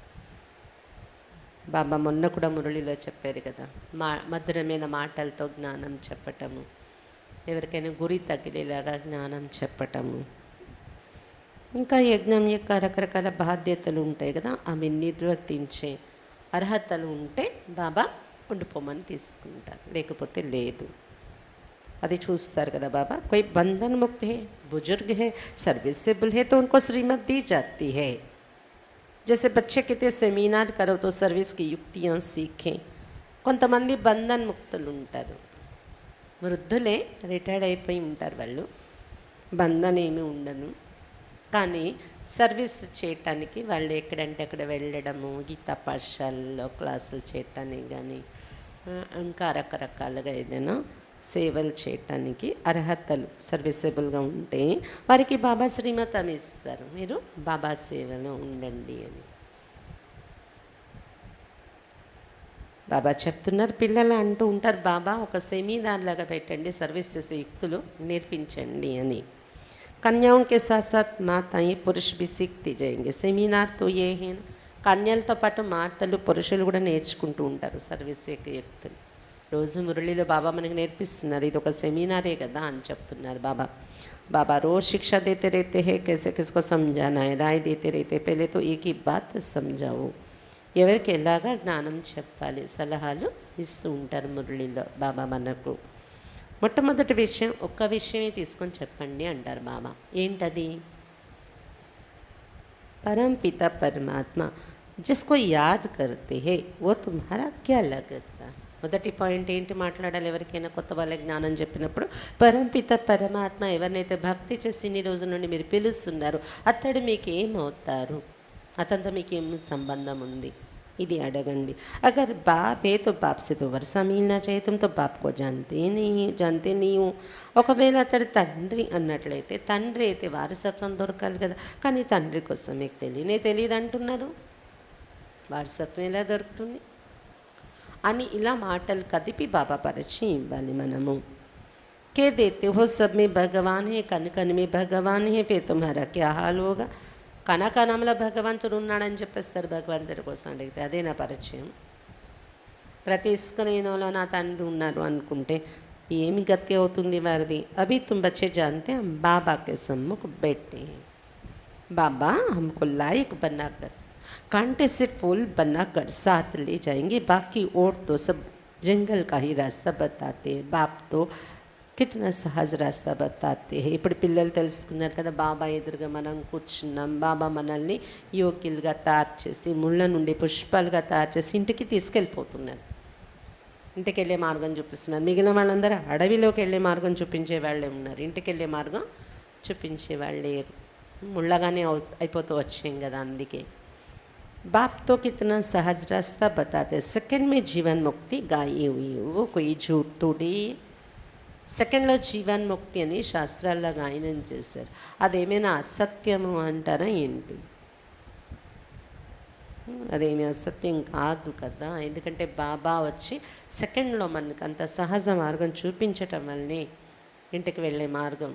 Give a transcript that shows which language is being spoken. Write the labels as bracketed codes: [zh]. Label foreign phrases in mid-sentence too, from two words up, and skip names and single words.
[te] బాబా మొన్న కూడా మురళిలో చెప్పారు కదా, మధురమైన మాటలతో జ్ఞానం చెప్పటము, ఎవరికైనా గురి తగిలేలాగా జ్ఞానం చెప్పటము, ఇంకా యజ్ఞం యొక్క రకరకాల బాధ్యతలు ఉంటాయి కదా, ఆమె నిర్వర్తించే అర్హతలు ఉంటే బాబా ఉండిపోమని తీసుకుంటారు, లేకపోతే లేదు. అది చూస్తారు కదా బాబా. [hi] कोई बंधन मुक्त है, बुजुर्ग है, सर्विसेबल है तो उनको श्रीमत दी जाती है. जैसे बच्चे कहते सेमिनार करो तो सर्विस की युक्तियाँ सीखें. [te] కొంతమంది బంధన్ ముక్తులు ఉంటారు, వృద్ధులే, రిటైర్డ్ అయిపోయి ఉంటారు, వాళ్ళు బంధన్ ఏమీ ఉండదు. కానీ సర్వీస్ చేయటానికి వాళ్ళు ఎక్కడంటే అక్కడ వెళ్ళడము, గీతా పాఠశాలలో క్లాసులు చేయటానికి కానీ ఇంకా రకరకాలుగా ఏదైనా సేవలు చేయటానికి అర్హతలు సర్వీసబుల్గా ఉంటే వారికి బాబా శ్రీమతం ఇస్తారు, మీరు బాబా సేవలో ఉండండి అని. బాబా చెప్తున్నారు, పిల్లలు అంటూ ఉంటారు బాబా ఒక సెమినార్ లాగా పెట్టండి, సర్వీస్ చేసే యుక్తులు నేర్పించండి అని. [hi] కన్యాओं के साथ साथ माताएं पुरुष भी सीखते जाएंगे. [te] సెమినార్ తో ఏ కన్యలతో పాటు మాతలు పురుషులు కూడా నేర్చుకుంటూ ఉంటారు సర్వీస్ యొక్క యుక్తులు. రోజు మురళిలో బాబా మనకి నేర్పిస్తున్నారు, ఇది ఒక సెమినారే కదా అని చెప్తున్నారు బాబా. [hi] बाबा रोज़ शिक्षा देते रहते हैं कैसे किसको समझाना है, राय देते रहते. पहले तो एक ही बात समझाओ, [te] ఎవరికి ఎలాగా జ్ఞానం చెప్పాలి సలహాలు ఇస్తూ ఉంటారు మురళిలో బాబా మనకు. మొట్టమొదటి విషయం, ఒక్క విషయమే తీసుకొని చెప్పండి అంటారు బాబా. ఏంటది? [hi] परमपिता परमात्मा जिसको याद करते हैं वो तुम्हारा क्या लगता. [te] మొదటి పాయింట్ ఏంటి మాట్లాడాలి ఎవరికైనా కొత్త వాళ్ళకి జ్ఞానం చెప్పినప్పుడు? పరంపిత పరమాత్మ ఎవరినైతే భక్తి చేసి ఇన్ని రోజుల నుండి మీరు పిలుస్తున్నారు అతడు మీకు ఏమవుతారు, అతనితో మీకు ఏం సంబంధం ఉంది, ఇది అడగండి. [hi] अगर बाप है तो बाप से तो वर्षा मिलना चाहिए, तुम तो बाप को जानते नहीं हो. [te] ఒకవేళ అతడు తండ్రి అన్నట్లయితే తండ్రి అయితే వారసత్వం దొరకాలి కదా, కానీ తండ్రి కోసం మీకు తెలియదు అంటున్నారు. వారసత్వం ఎలా దొరుకుతుంది అని ఇలా మాటలు కదిపి బాబా పరిచయం ఇవ్వాలి మనము. [hi] के देते हो सब में भगवान है, कण कण में भगవాన్ है, फिर तुम्हारा क्या हाल होगा. [te] కణకణంలో భగవంతుడు ఉన్నాడని చెప్పేస్తారు భగవంతుడి కోసం అడిగితే. అదే నా పరిచయం. ప్రతి ఇసుకనేనోలో నా తండ్రి ఉన్నారు అనుకుంటే ఏమి గతి అవుతుంది వారిది? [hi] अभी तुम बच्चे जानते हम बाबा के सम्मुख बैठे, बाबा हमको लायक बनाकर कांटे से फूल बनाकर साथ ले जाएंगे, बाकी और तो सब जंगल का ही रास्ता बताते हैं. बाप तो कितना सहज रास्ता बताते है. [te] ఇప్పుడు పిల్లలు తెలుసుకున్నారు కదా, బాబా ఎదురుగా మనం కూర్చున్నాం, బాబా మనల్ని యోగ్యులుగా తయారు చేసి ముళ్ళ నుండి పుష్పాలుగా తయారు చేసి ఇంటికి తీసుకెళ్ళిపోతున్నారు. ఇంటికి వెళ్ళే మార్గం చూపిస్తున్నారు. మిగిలిన వాళ్ళందరూ అడవిలోకి వెళ్ళే మార్గం చూపించే వాళ్ళే ఉన్నారు, ఇంటికి వెళ్ళే మార్గం చూపించే వాళ్ళు లేరు. ముళ్ళగానే అయిపోతూ వచ్చాం కదా. [hi] అందుకే बाप तो कितना सहज रास्ता बताते, सेकंड में जीवन मुक्ति गाई हुई, वो कोई झूठ थोड़ी. [te] సెకండ్లో జీవన్ముక్తి అని శాస్త్రాల్లో గాయనం చేశారు. అదేమైనా అసత్యము అంటారా ఏంటి? అదేమీ అసత్యం కాదు కదా. ఎందుకంటే బాబా వచ్చి సెకండ్లో మనకు అంత సహజ మార్గం చూపించటం వల్లనే ఇంటికి వెళ్ళే మార్గం.